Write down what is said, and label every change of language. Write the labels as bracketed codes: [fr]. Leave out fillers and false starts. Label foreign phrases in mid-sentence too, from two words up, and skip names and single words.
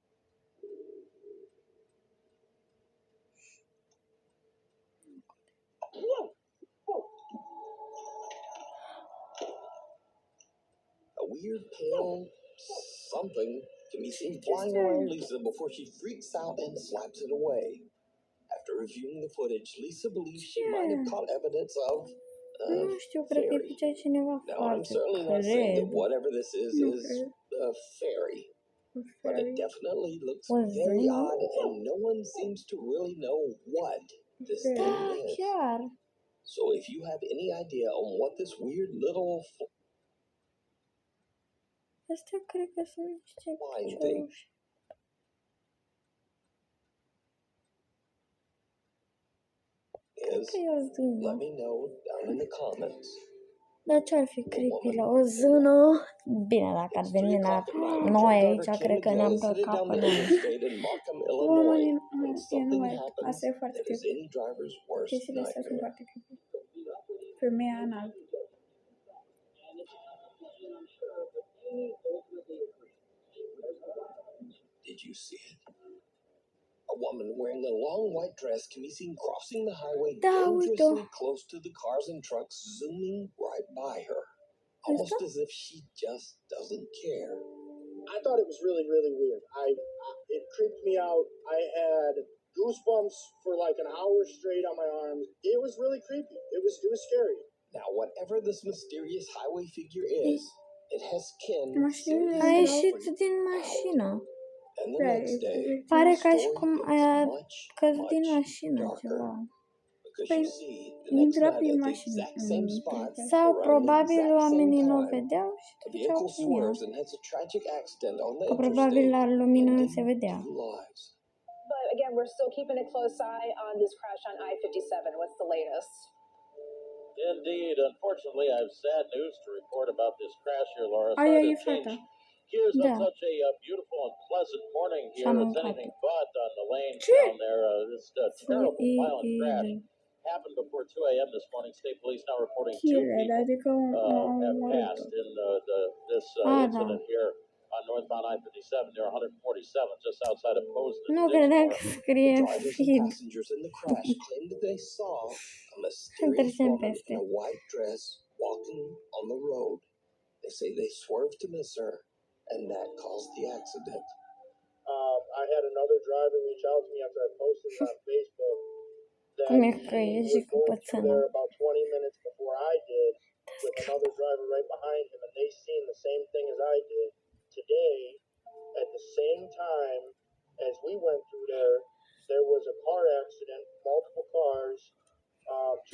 [en] A weird pale something can be seen flying around Lisa before she freaks out and slaps it away. After reviewing the footage, Lisa believes she might have caught evidence of [ro] Nu știu, cred că îi [en] fairy. [ro] făcea cineva [en] Now, I'm [ro] față. [en] certainly not saying that [ro] Cred. [en] whatever this is [ro] Nu [en] is [ro] cred. [en] a fairy, but it Fairy. definitely looks [ro] O [en] very [ro] zână? [en] odd, and no one seems to really know what this Fairy. thing [ro] Da, [en] is. [ro] chiar. [en] So, if you have any idea on what this weird little [ro] Astea cred că sunt niște [en] flying thing [ro] picioruși. Cred [en] is, [ro] că e o zână. [en] let me know down in the comments. [ro] Dar ce-ar fi creepy la o zână? Bine, dacă ar veni la noi aici, cred că ne-am căcat pe noi. Oamenii, [en] When [ro] nu, [en] something [ro] mai, [en] happens [ro] asta e foarte [en] that is [ro] creepy. [en] any driver's worst [ro] Chestiile astea sunt [en] nightmare. [ro] foarte creepy. Femeia anal. [en] Did you see it? A woman wearing a long white dress can be seen crossing the highway [ro] Da, [en] dangerously [ro] uite-o. [en] close to the cars and trucks zooming right by her, almost [ro] Asta? [en] as if she just doesn't care. I thought it was really, really weird. It creeped me out. I had goosebumps for like an hour straight on my arms. It was really creepy. It was scary. Now, whatever this mysterious highway figure is, it has kin [ro] Mașinile A erau... ieșit din mașină. [en] and the next day, [ro] Pare ca [en] the [ro] și [en] story [ro] cum [en] gets [ro] a [en] much, [ro] căzut din [en] much [ro] mașină [en] darker. [ro] ceva. [en] Because [ro] Păi, [en] you see, the next [ro] intra [en] night [ro] prin [en] at the [ro] mașină. [en] exact same spot, [ro] Sau [en] around the [ro] probabil [en] exact same [ro] oamenii nu o [en] time, [ro] vedeau și [en] a [ro] treceau [en] vehicle [ro] prin ea. [en] swerves and has a tragic accident on the [ro] Că probabil la [en] interstate, [ro] lumină se [en] ending [ro] vedea. [en] 2 lives. But again, we're still keeping a close eye on this crash on I-57. What's the latest? Indeed. Unfortunately, I have sad news to report about this crash here, Laura. [ro] Aia [en] Sorry [ro] e [en] to [ro] fata. [en] change gears on [ro] Da. [en] such a beautiful and pleasant morning [ro] Și-a [en] here. It's [ro] mâncat-o. [en] anything but on the lane [ro] Ce? [en] down there. This terrible, violent crash happened before 2 a.m. this morning. State police now reporting 2 [ro] Killer, [en] people [ro] adică am [en] have [ro] omorât-o. [en] passed in this Ah, incident here on northbound I-57 near 147, just outside of Poston. [ro] Nu credeam că scrie [en] The drivers and [ro] feed. [en] passengers in the crash claimed that they saw a mysterious [ro] Trecem [en] woman [ro] peste. [en] in a white dress walking on the road. They say they swerved to miss her, and that caused the accident. I had another driver reach out to me after I posted it on Facebook that [ro] Cum e că [en] he [ro] e și [en] was [ro] cu [en] going through [ro] pățână. [en] there about 20 minutes before I did with another driver right behind him, and they seen the same thing as I did. Today, at the same time as we went through there, there was a car accident, multiple cars. Two